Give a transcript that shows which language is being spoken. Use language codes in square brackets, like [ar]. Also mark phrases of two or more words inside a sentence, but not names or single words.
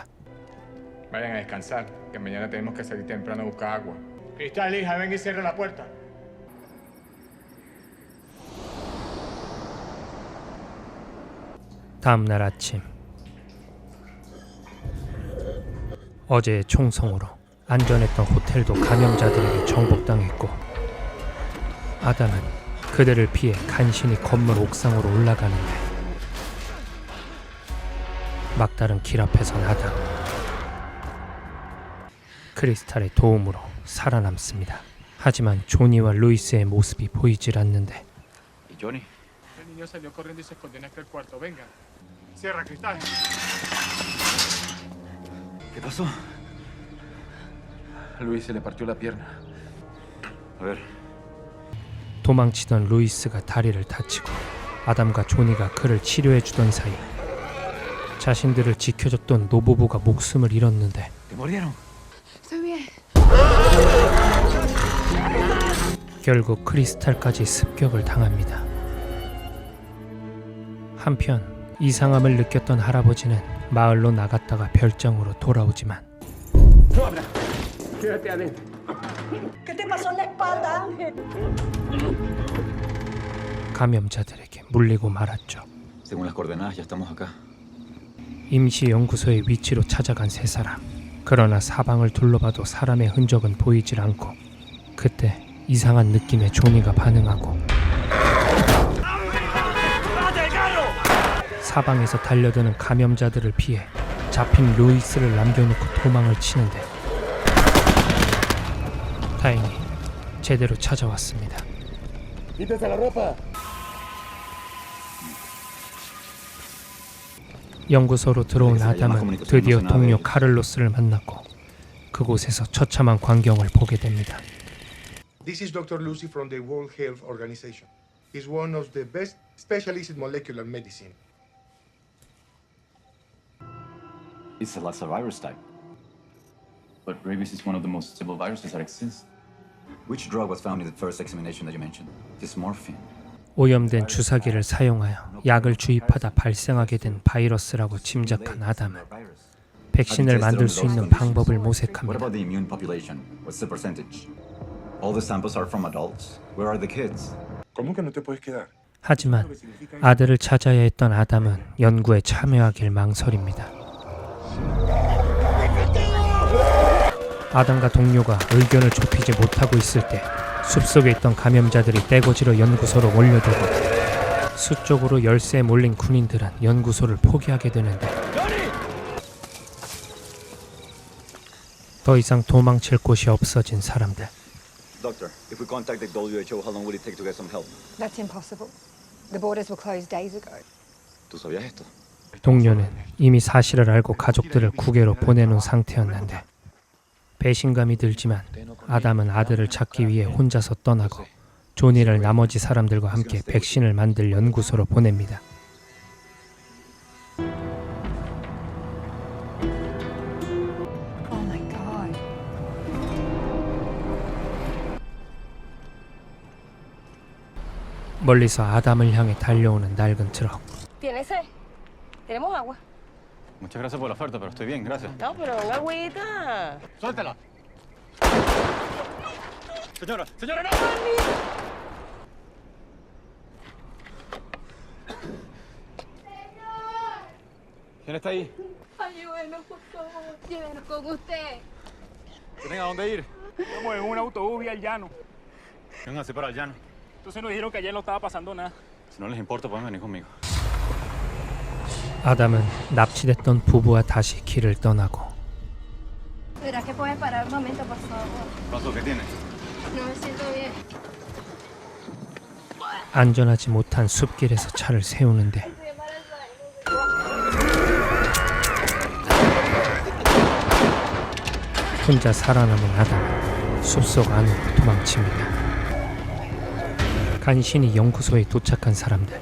[es] Vayan a descansar, que mañana tenemos que salir temprano a buscar agua. Cristal, hija, ven y cierra la puerta. [ko] 다음 날 아침 어제의 총성으로 안전했던 호텔도 감염자들에게 정복당했고 아담은 그들을 피해 간신히 건물 옥상으로 올라가는데 막다른 길 앞에선 아담 크리스탈의 도움으로 살아남습니다. 하지만 조니와 루이스의 모습이 보이질 않는데 [es] ¿Y Johnny? niño salió corriendo y se escondió en aquel cuarto. Venga. Cierra, Cristal. ¿Qué pasó? Luis se le partió la pierna. A ver. [ko] 도망치던 루이스가 다리를 다치고 아담과 조니가 그를 치료해주던 사이 자신들을 지켜줬던 노부부가 목숨을 잃었는데 [es] ¿Te murieron? Estoy bien. [ko] 결국 크리스탈까지 습격을 당합니다. 한편 이상함을 느꼈던 할아버지는 마을로 나갔다가 별장으로 돌아오지만 [es] Quédate adentro. ¿Qué te pasó en la espalda, Ángel? [ko] 감염자들에게 물리고 말았죠. [es] Según las coordenadas, ya estamos acá. [ko] 임시 연구소의 위치로 찾아간 세 사람. 그러나 사방을 둘러봐도 사람의 흔적은 보이질 않고 그때 이상한 느낌에 조니가 반응하고 사방에서 달려드는 감염자들을 피해 잡힌 루이스를 남겨놓고 도망을 치는데 다행히 제대로 찾아왔습니다. [es] Quítate la ropa. [ko] 연구소로 들어온 아담은 드디어 동료 카를로스를 만났고 그곳에서 처참한 광경을 보게 됩니다. [en] This is Dr. Lucy from the World Health Organization. He's one of the best specialists in molecular medicine. It's a Lassa virus type. But rabies is one of the most stable viruses that exist. Which drug was found in the first examination that you mentioned? Dysmorphine. [ko] 오염된 주사기를 사용하여 약을 주입하다 발생하게 된 바이러스라고 짐작한 아담은 백신을 만들 수 있는 방법을 [en] What [ko] 모색합니다. [en] about the immune population? What's the percentage? All the samples are from adults. Where are the kids? [es] ¿Cómo que no te puedes quedar? [ko] 하지만 아들을 찾아야 했던 아담은 연구에 참여하길 망설입니다. 아담과 동료가 의견을 좁히지 못하고 있을 때 숲속에 있던 감염자들이 떼거지로 연구소로 몰려들고 수쪽으로 열세에 몰린 군인들은 연구소를 포기하게 되는데 더 이상 도망칠 곳이 없어진 사람들. [en] Doctor, if we contact the WHO, how long will it take to get some help? That's impossible. The borders were closed days ago. [es] ¿Tú sabías esto? [ko] 동료는 이미 사실을 알고 가족들을 국외로 보내놓은 상태였는데 배신감이 들지만 아담은 아들을 찾기 위해 혼자서 떠나고 조니를 나머지 사람들과 함께 백신을 만들 연구소로 보냅니다. [en] Oh my god. [ko] 멀리서 아담을 향해 달려오는 낡은 트럭. [es] ¿Tienes sed? ¿Tenemos agua? Muchas gracias por la oferta, pero estoy bien, gracias. No, pero una agüita. ¡Suéltala! Señora, señora, no. ¿Quién está ahí? Ayúdenos, por favor. Llévenos con usted. ¿Tienen a dónde ir? Vamos en un autobús vía el llano. Vénganse para el llano. Entonces nos dijeron que ayer no estaba pasando nada. Si no les importa, pueden venir conmigo. [ko] 아담은 납치됐던 부부와 다시 길을 떠나고 [es] ¿Será que puedes parar un momento, por favor? ¿Qué pasó? ¿Qué tienes? No me siento bien. [ko] 안전하지 못한 숲길에서 차를 세우는데 혼자 살아남은 아담은 숲속 안으로 도망칩니다. 간신히 연구소에 도착한 사람들.